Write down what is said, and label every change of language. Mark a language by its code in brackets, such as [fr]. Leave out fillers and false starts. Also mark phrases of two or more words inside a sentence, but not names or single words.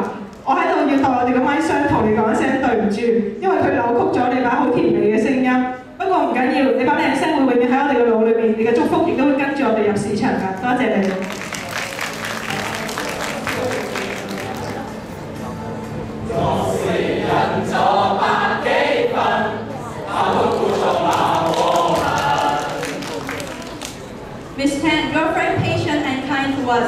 [yue] 我喺度要代我哋嘅咪商同你講一聲對唔住，因為佢扭曲咗你把好甜美嘅聲音。不過唔緊要，你把靚聲會永遠喺我哋嘅腦裏面，你嘅祝福亦都會跟住我哋入市場㗎。多謝你。 [en] Miss Tan, you are very patient and kind to us.